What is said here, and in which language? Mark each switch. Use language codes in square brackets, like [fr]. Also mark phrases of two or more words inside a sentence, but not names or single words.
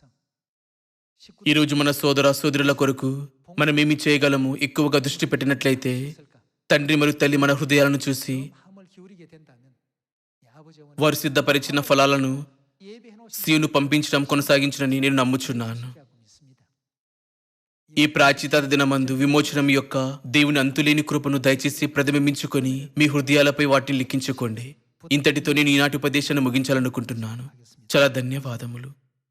[te] ఈ రోజు మన సోదర సోదరుల కొరకు మనం ఏమి చేయగలము ఎక్కువగా దృష్టి పెట్టినట్లయితే [ko] 있을까? [te] తండ్రి మరియు తల్లి మన హృదయాలను చూసి [ko] 마음을 기울이게 된다면 이 아버지 어머니 [te] వారు సిద్ధపరిచిన ఫలాలను [ko] 예배해 놓으신 [te] సీయును పంపించడం కొనసాగించనని నేను నమ్ముచున్నాను. [ko] 하고 믿습니다. [te] ఈ ప్రాచిత దినమందు విమోచనం యొక్క దేవుని అంతులేని కృపను దయచేసి ప్రతిబింబించుకొని మీ హృదయాలపై వాటిని లిఖించుకోండి. ఇంతటితో నేను ఈనాటి ఉపదేశాన్ని ముగించాలనుకుంటున్నాను. చాలా ధన్యవాదములు.